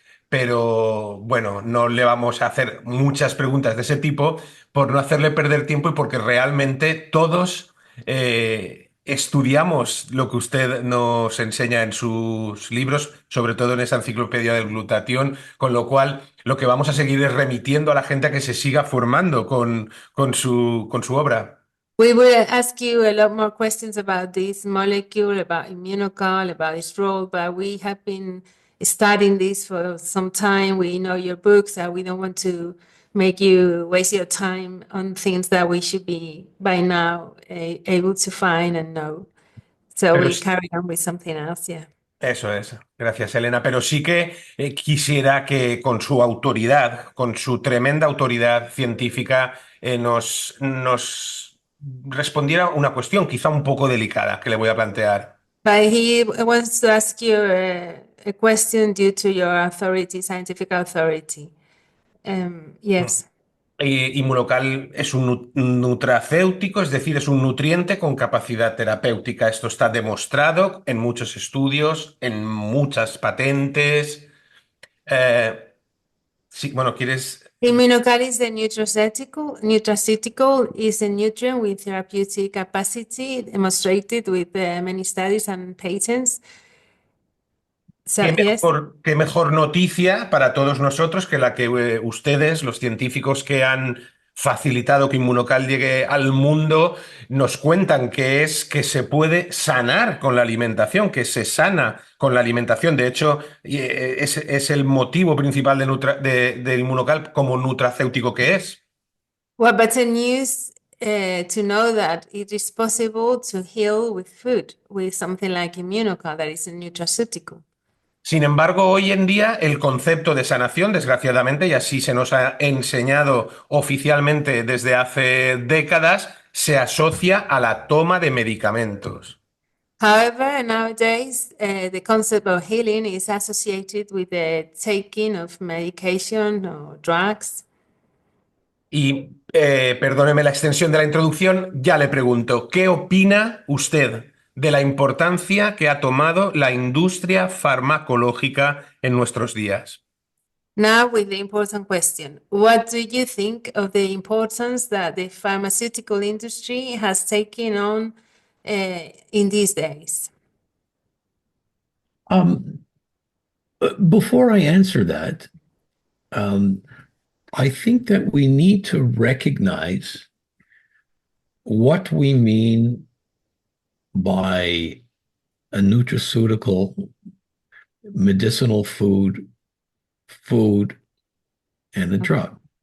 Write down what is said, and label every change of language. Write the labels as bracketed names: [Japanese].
[Spanish] Pero bueno, no le vamos a hacer muchas preguntas de ese tipo por no hacerle perder tiempo y porque realmente todos estudiamos lo que usted nos enseña en sus libros, sobre todo en esa enciclopedia del glutatión, con lo cual lo que vamos a seguir es remitiendo a la gente a que se siga formando con su obra. [English] We will ask you a lot more questions about this molecule, about Immunocal, about its role, but we have been studying this for some time. We know your books, and we don't want to make you waste your time on things that we should be by now able to find and know. So [Spanish] Pero [English] we carry on with something else, yeah. [Spanish] eso es, gracias Elena, pero sí que quisiera que con su autoridad, con su tremenda autoridad científica, nos respondiera una cuestión quizá un poco delicada que le voy a plantear. [English] But he wants to ask you a question due to your authority, scientific authority. Yes. [Spanish] Inmunocal es un nutracéutico, es decir, es un nutriente con capacidad terapéutica. Esto está demostrado en muchos estudios, en muchas patentes. Sí, bueno, ¿quieres? [English] Immunocal is a nutraceutical is a nutrient with therapeutic capacity demonstrated with many studies and patents. So, yes. [Spanish] Qué mejor noticia para todos nosotros que la que ustedes, los científicos que han facilitado que Inmunocal llegue al mundo, nos cuentan que es que se puede sanar con la alimentación, que se sana con la alimentación. De hecho, es el motivo principal de Inmunocal como nutracéutico que es. [English] Well, better news to know that it is possible to heal with food, with something like Immunocal, that is a nutraceutical. [Spanish] Sin embargo, hoy en día el concepto de sanación, desgraciadamente, y así se nos ha enseñado oficialmente desde hace décadas, se asocia a la toma de medicamentos. [English] However, nowadays, the concept of healing is associated with the taking of medication or drugs. [Spanish] Y perdóneme la extensión de la introducción, ya le pregunto, ¿qué opina usted de la importancia que ha tomado la industria farmacológica en nuestros días? [English] Now, with the important question, what do you think of the importance that the pharmaceutical industry has taken on in these days? Before I answer that, I think that we need to recognize what we mean by a nutraceutical, medicinal food, and a drug.